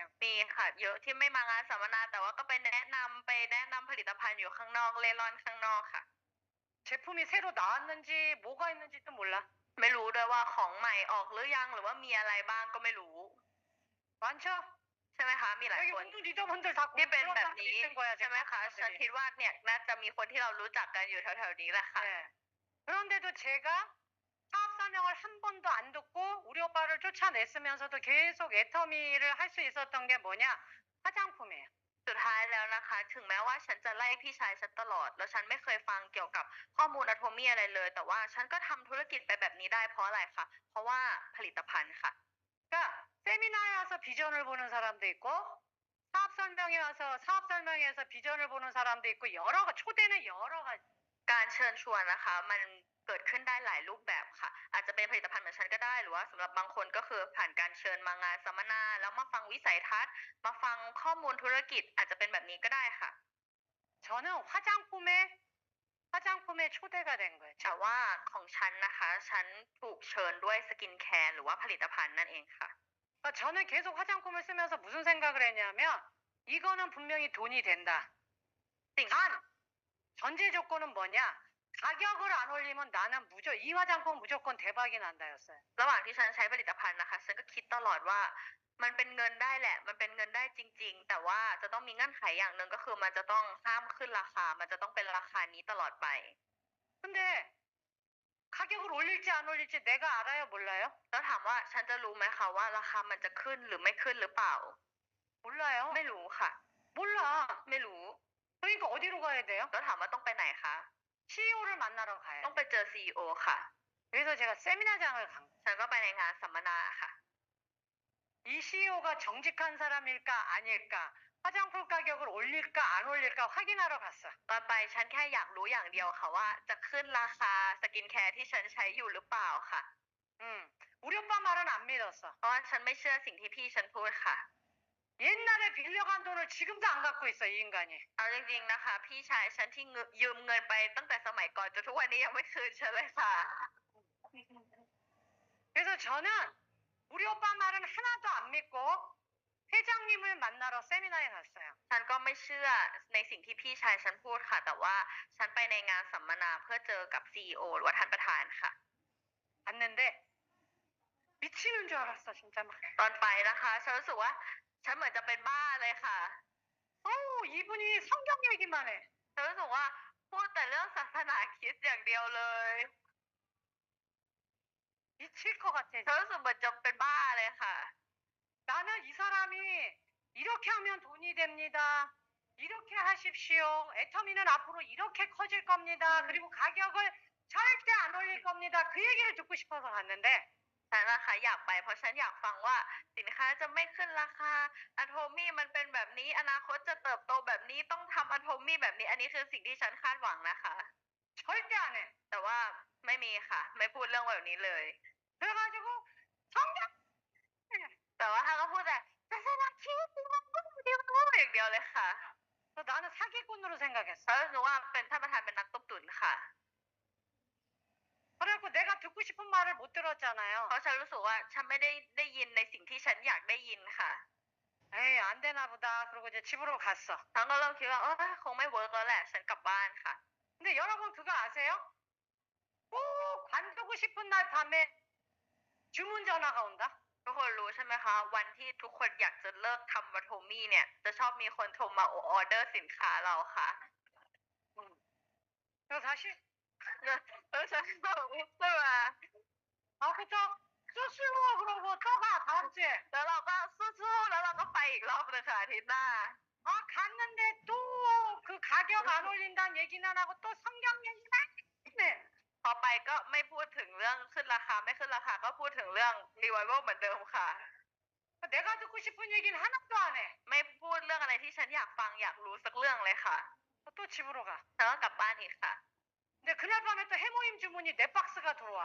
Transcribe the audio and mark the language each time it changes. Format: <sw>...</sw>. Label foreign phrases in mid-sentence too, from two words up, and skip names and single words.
<th>มีค่ะเยอะที่ไม่มางานสัมมนาแต่ว่าก็ไปแนะนำผลิตภัณฑ์อยู่ข้างนอกเล่ร่อนข้างนอกค่ะ</th> <ko>제품이 새로 나왔는지 뭐가 있는지도 몰라.</ko> <th>ไม่รู้ด้วยว่าของใหม่ออกหรือยังหรือว่ามีอะไรบ้างก็ไม่รู้</th> <ko>많죠?</ko> <th>ใช่ไหมคะมีหลาย</th> <ko>여기</ko> <th>คน</th> <ko>운동 리더분들 다</ko> <th>ที่เป็นแบบ</th> <ko>공부하고</ko> <th>นี้</th> <ko>있는 거야</ko> <th>ใช่ไหม</th> <ko>제가.</ko> <th>คะฉันคิดว่าเนี่ยน่าจะมีคนที่เรารู้จักกันอยู่แถวๆนี้แหละค่ะ</th> <ko>네. 그런데도 제가 사업 설명을 한 번도 안 듣고 우리 오빠를 쫓아냈으면서도 계속 애터미를 할 수 있었던 게 뭐냐? 화장품이에요.</ko> <th>สุดท้ายแล้วนะคะ ถึงแม้ว่าฉันจะไล่พี่ชายฉันตลอดแล้วฉันไม่เคยฟังเกี่ยวกับข้อมูลอะโทมีอะไรเลย แต่ว่าฉันก็ทำธุรกิจไปแบบนี้ได้เพราะอะไรคะเพราะว่าผลิตภัณฑ์ค่ะ</th> <ko>그러니까 세미나에 와서 비전을 보는 사람도 있고 사업 설명회에서 비전을 보는 사람도 있고 초대는 여러 가지.</ko> <th>การเชิญชวนนะคะมันเกิดขึ้นได้หลายรูปแบบค่ะ อาจจะเป็นผลิตภัณฑ์เหมือนฉันก็ได้หรือว่าสำหรับบางคนก็คือผ่านการเชิญมางานสัมมนาแล้วมาฟังวิสัยทัศน์มาฟังข้อมูลธุรกิจอาจจะเป็นแบบนี้ก็ได้ค่ะ</th> <ko>저는 화장품에 초대가 된 거예요.</ko> <th>แต่ว่าของฉันนะคะฉันถูกเชิญด้วยสกินแคร์หรือว่าผลิตภัณฑ์นั่นเองค่ะ</th> <ko>그러니까 저는 계속 화장품을 쓰면서 무슨 생각을 했냐면 이거는 분명히 돈이 된다. 단 전제 조건은 뭐냐? 가격을 안 올리면 나는 이 화장품 무조건 대박이 난다였어요.</ko> <th>ระหว่างที่ฉันใช้ผลิตภัณฑ์นะคะฉันก็คิดตลอดว่ามันเป็นเงินได้แหละมันเป็นเงินได้จริงๆแต่ว่าจะต้องมีเงื่อนไขอย่างหนึ่งก็คือมันจะต้องห้ามขึ้นราคามันจะต้องเป็นราคานี้ตลอดไป</th> <ko>근데 가격을 올릴지 안 올릴지 내가 알아요, 몰라요?</ko> <th>แล้วถามว่าฉันจะรู้ไหมคะว่าราคามันจะขึ้นหรือไม่ขึ้นหรือเปล่า</th> <ko>몰라요.</ko> <th>ไม่รู้ค่ะ</th> <ko>몰라.</ko> <th>ไม่รู้</th> <ko>그러니까 어디로 가야 돼요?</ko> <th>แล้วถามว่าต้องไปไหนคะ</th> <ko>CEO를 만나러 가야</ko> <th>ต้อง</th> <ko>돼요.</ko> <th>ไปเจอ CEO ค่ะ</th> <ko>그래서 제가 세미나장을 간 거예요.</ko> <th>ฉันก็ไปในงานสัมมนาค่ะ</th> <ko>이 CEO가 정직한 사람일까 아닐까, 화장품 가격을 올릴까 안 올릴까 확인하러 갔어.</ko> <th>ตอนไปฉันแค่อยากรู้อย่างเดียวค่ะว่าจะขึ้นราคาสกินแคร์ที่ฉันใช้อยู่หรือเปล่าค่ะ</th> <ko>우리 오빠 말은 안 믿었어.</ko> <th>เพราะว่าฉันไม่เชื่อสิ่งที่พี่ฉันพูดค่ะ</th> <ko>옛날에 빌려간 돈을 지금도 안 갖고 있어, 이 인간이.</ko> <th>เอาจริงๆนะคะพี่ชายฉันที่ยืมเงินไปตั้งแต่สมัยก่อนจนทุกวันนี้ยังไม่คืนฉันเลยค่ะ</th> <ko>그래서 저는 우리 오빠 말은 하나도 안 믿고 회장님을 만나러 세미나에 갔어요.</ko> <th>ฉันก็ไม่เชื่อในสิ่งที่พี่ชายฉันพูดค่ะ แต่ว่าฉันไปในงานสัมมนาเพื่อเจอกับ CEO หรือว่าท่านประธานค่ะ</th> <ko>갔는데 미치는 줄 알았어, 진짜 막.</ko> <th>ตอนไปนะคะฉันรู้สึกว่าฉันเหมือนจะเป็นบ้าเลยค่ะ</th> <ko>이분이 성경 얘기만 해.</ko> <th>ฉันรู้สึกว่าพูดแต่เรื่องศาสนาคริสต์อย่างเดียวเลย</th> <ko>미칠 것 같아.</ko> <th>ฉันรู้สึกเหมือนจะเป็นบ้าเลยค่ะ</th> <ko>나는 이 사람이 이렇게 하면 돈이 됩니다. 이렇게 하십시오. 애터미는 앞으로 이렇게 커질 겁니다. 그리고 가격을 절대 안 올릴 겁니다. 그 얘기를 듣고 싶어서 갔는데</ko> <th>ฉันนะคะอยากไปเพราะฉันอยากฟังว่าสินค้าจะไม่ขึ้นราคาอะโทมี่มันเป็นแบบนี้อนาคตจะเติบโตแบบนี้ต้องทำอะโทมี่แบบนี้อันนี้คือสิ่งที่ฉันคาดหวังนะคะ</th> <ko>절대 안 해.</ko> <th>แต่ว่าไม่มีค่ะ ไม่พูดเรื่องแบบนี้เลย</th> <ko>그래가지고 성경</ko> <th>แต่ว่าถ้าก็พูดแต่ศาสนาคริสต์อย่างเดียวเลยค่ะ</th> <ko>그래서 나는 사기꾼으로 생각했어.</ko> <th>แล้วรู้ว่าเป็นท่านประธานเป็นนักต้มตุ๋นค่ะ</th> <ko>그래갖고 내가 듣고 싶은 말을 못 들었잖아요.</ko> <th>เพราะฉันรู้สึกว่าฉันไม่ได้ยินในสิ่งที่ฉันอยากได้ยินค่ะ</th> <ko>에이, 안 되나 보다. 그러고 이제 집으로 갔어.</ko> <th>ฉันก็เริ่มคิดว่าคงไม่เวิร์กแล้วแหละฉันกลับบ้านค่ะ</th> <ko>근데 여러분 그거 아세요? 꼭 관두고 싶은 날 밤에 주문 전화가 온다.</ko> <th>ทุกคนรู้ใช่ไหมคะวันที่ทุกคนอยากจะเลิกทำวัตโทมี่เนี่ยจะชอบมีคนโทรมาออเดอร์สินค้าเราค่ะ</th> <ko>그래서 다시</ko> <th>แล้วฉันก็วิ่งขึ้นมา</th> <ko>아 그쵸? 수수로 그러고 또 가 다음 주에.</ko> <th>แล้วเราก็สู้ๆแล้วเราก็ไปอีกรอบนึงค่ะอาทิตย์หน้า</th> <ko>아 갔는데 또 그 가격 안 올린다는 얘기는 안 하고 또 성경 얘기만 네.</ko> <th>พอไปก็ไม่พูดถึงเรื่องขึ้นราคาไม่ขึ้นราคาก็พูดถึงเรื่องรีไวเวลเหมือนเดิมค่ะ</th> <ko>내가 듣고 싶은 얘기는 하나도 안 해.</ko> <th>ไม่พูดเรื่องอะไรที่ฉันอยากฟังอยากรู้สักเรื่องเลยค่ะ</th> <ko>또 집으로 가.</ko> <th>แล้วก็กลับบ้านอีกค่ะ</th> <ko>근데 그날 밤에 또 해모임 주문이 4박스가 들어와.</ko>